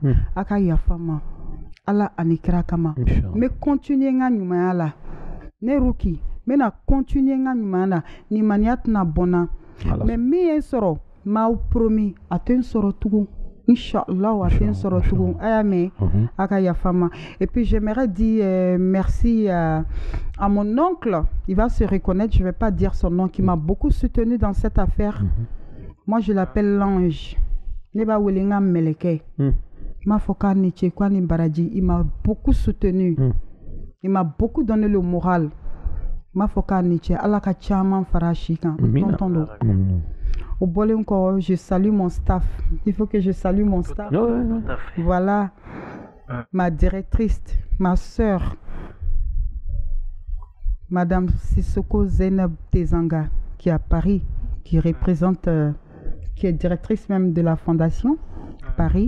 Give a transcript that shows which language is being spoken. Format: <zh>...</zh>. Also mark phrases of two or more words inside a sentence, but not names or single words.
<bm>A ka yafa ma. Ala ani kira kama. N bɛ continuer n ka ɲumanya la. Ne Ruki. N bɛna continuer n ka ɲumanya la. Nin maniya tɛna bɔ n na. Mais min ye n sɔrɔ n m'aw promis a tɛ n sɔrɔ tugun.</bm> <ar>إن شاء الله</ar> <bm>a tɛ n sɔrɔ tugun. A y'a mɛn a ka yafa ma.</bm> <fr>Et puis j'aimerais dire merci à mon oncle. Il va se reconnaître. Je ne vais pas dire son nom. Qui m'a beaucoup soutenu dans cette affaire. Moi je l'appelle l'ange.</fr> <bm>Ne ba wele n ka meleke. M'a fɔ k'a ni ce k'a ni baraji.</bm> <fr>Il m'a beaucoup soutenu. Il m'a beaucoup donné le moral.</fr> <bm>M'a fɔ k'a ni ce Ala ka caman fara si kan. Tonton do. Au bolen ko,</bm> <fr>je salue mon staff. Il faut que je salue mon staff. Voilà. Ma directrice, ma sœur, Madame Sissoko Zainab Tezanga, qui est à Paris, qui représente, qui est directrice même de la fondation Paris.</fr>